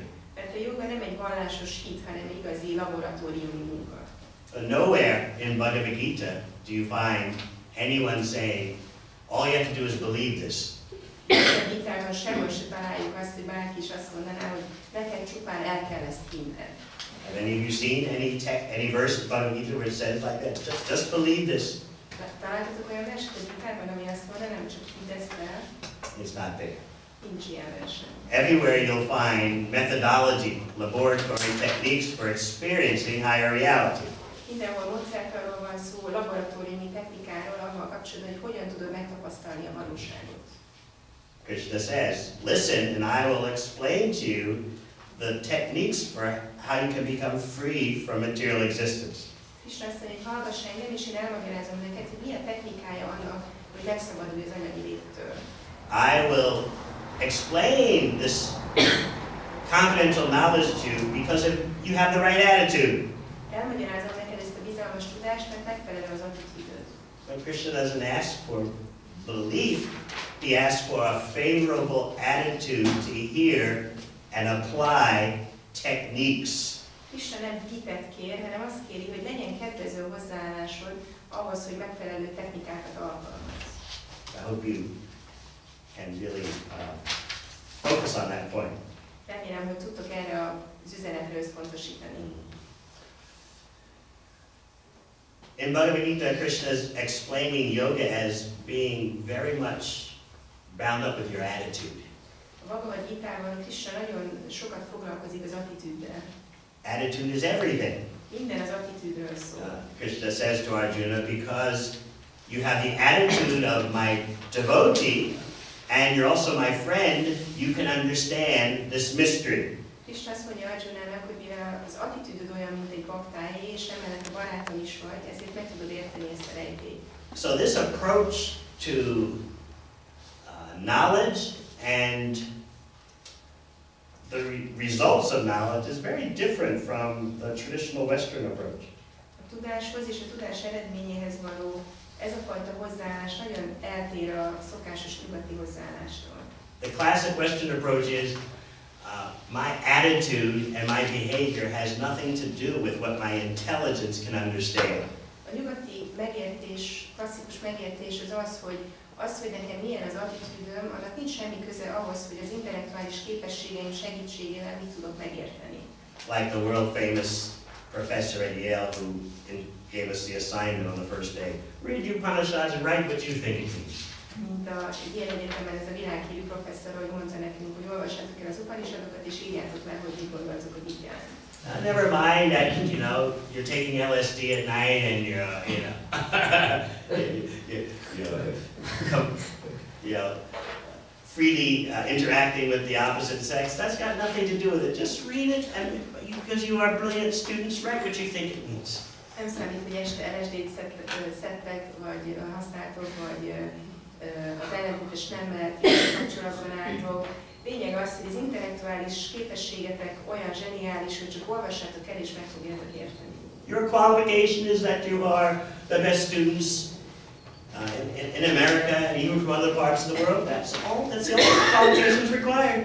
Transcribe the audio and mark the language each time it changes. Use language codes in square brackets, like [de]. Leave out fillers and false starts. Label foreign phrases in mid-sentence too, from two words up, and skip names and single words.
[hu] Mert a joga nem egy vallásos hit, hanem igazi laboratóriumi munka. [en] Nowhere in Bhagavad Gita do you find anyone saying, all you have to do is believe this. [hu] A Gitában sehol se találjuk azt, hogy bárki is azt mondaná, hogy neked csupán el kell ezt hinned. [en] Have any of you seen any verse in Bhagavad Gita where it says like that? Just believe this. [hu] Találtatok olyan verset a Gitában, ami azt mondaná, nem csak hidd ezt el? [en] It's not there. [hu] Nincs ilyen versen. [en] Everywhere you'll find methodology, laboratory techniques for experiencing higher reality. [hu] Mindenhol módszertanról van szó, laboratóriumi technikáról, avval kapcsolatban, hogy hogyan tudod megtapasztalni a valóságot. [en] Krishna says, listen and I will explain to you the techniques for how you can become free from material existence. [hu] Krishna azt mondja, hogy hallgass engem, és én elmagyarázom neked, hogy mi a technikája annak, hogy megszabadulj az anyagi léttől. [en] I will explain this confidential knowledge to you because if you have the right attitude. [hu] Elmagyarázom neked ezt a bizalmas tudást, mert megfelelő az attitűdöd. [en] But Krishna doesn't ask for belief, he asks for a favorable attitude to hear and apply techniques. [hu] Krishna nem hitet kér, hanem azt kéri, hogy legyen kedvező hozzáállásod ahhoz, hogy megfelelő technikákat alkalmazz. [en] I hope you can really focus on that point. [hu] Remélem, hogy tudtok erre az üzenetre összpontosítani. [en] In Bhagavad Gita, Krishna is explaining yoga as being very much bound up with your attitude. [hu] A Bhagavad Gitában Krishna nagyon sokat foglalkozik az attitűddel. [en] Attitude is everything. [hu] Minden az attitűdről szól. [en] Krishna says to Arjuna, because you have the attitude of my devotee, and you're also my friend, you can understand this mystery. [hu] Krishna azt mondja Arjunának, hogy mivel az attitűdöd olyan, mint egy baktáé, és emellett a barátom is vagy, ezért meg tudod érteni ezt a rejtélyt. [en] So this approach to knowledge and the results of knowledge is very different from the traditional Western approach. [hu] A tudáshoz és a tudás eredményéhez való ez a fajta hozzáállás nagyon eltér a szokásos nyugati hozzáállástól. [en] The classic Western approach is my attitude and my behavior has nothing to do with what my intelligence can understand. [hu] A nyugati megértés, klasszikus megértés az, hogy nekem milyen az attitűdöm, annak nincs semmi köze ahhoz, hogy az intellektuális képességeim segítségével mit tudok megérteni. [en] Like the world famous professor at Yale who gave us the assignment on the first day. Read the Upanishads and write what you think it means. [hu] Mint a Yale egyetemen ez a világhírű professzor, hogy mondta nekünk, hogy olvassátok el az Upanishadokat és írjátok le, hogy mit gondoltok, hogy mit jelent. [en] Never mind that, you know, you're taking LSD at night and you're, freely interacting with the opposite sex. That's got nothing to do with it. Just read it, and because you are brilliant students, write what you think it means. [hu] Nem számít, hogy este LSD-t szedtek, vagy használtok, vagy az ellentétes nemmel kapcsolatban álltok. Lényeg az, hogy az intellektuális képességetek olyan zseniális, hogy csak olvassátok el és meg fogjátok érteni. [en] Your qualification is that you are the best students In America and even from other parts of the world, that's the only qualifications required.